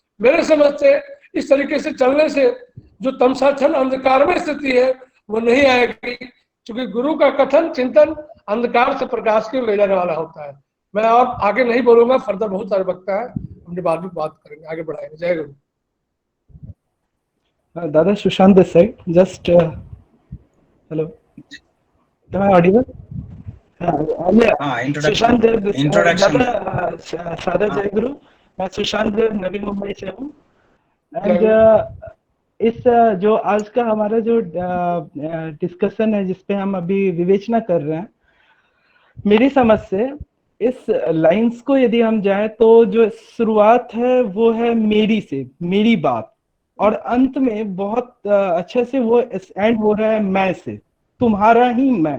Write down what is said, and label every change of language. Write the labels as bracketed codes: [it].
[hi] मेरे समझ से इस तरीके से चलने से जो तमसाछन अंधकार में स्थिति है वो नहीं आएगी, क्योंकि गुरु का कथन, चिंतन अंधकार से प्रकाश की ओर ले जाने वाला होता है। मैं और आगे नहीं बोलूंगा, फर्दर बहुत सारे वक्ता है, हमने बाद में बात करेंगे, आगे बढ़ाएंगे। जय गुरु। [en] दादा Sushant this side, just hello, am I audible? [hi] Sushant देव, दादा सादा जय गुरु। मैं सुशांत देव नवी मुंबई से हूँ। एंड इस जो आज का हमारा जो डिस्कशन है जिसपे हम अभी विवेचना कर रहे हैं, मेरी समझ से इस लाइंस को यदि हम जाएं तो जो शुरुआत है वो है मेरी से, मेरी बात, और अंत में बहुत अच्छे से वो एंड हो रहा है मैं से, तुम्हारा ही